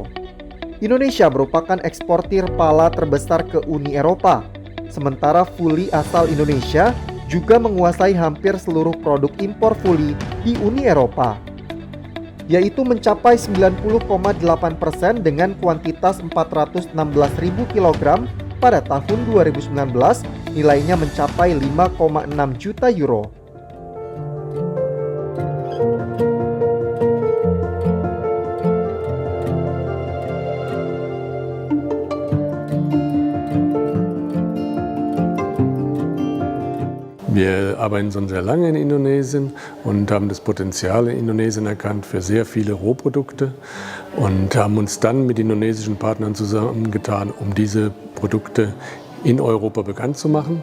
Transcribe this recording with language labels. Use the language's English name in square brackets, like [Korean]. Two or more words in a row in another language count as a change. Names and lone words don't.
[Indonesian] Indonesia merupakan eksportir pala terbesar ke Uni Eropa, sementara fuli asal Indonesia juga menguasai hampir seluruh produk impor fuli di Uni Eropa, yaitu mencapai 90,8% dengan kuantitas 416.000 kg pada tahun 2019, nilainya mencapai 5,6 juta euro. [German] Wir arbeiten schon sehr lange in Indonesien und haben das Potenzial in Indonesien erkannt für sehr viele Rohprodukte und haben uns dann mit indonesischen Partnern zusammengetan, um diese Produkte in Europa bekannt zu machen.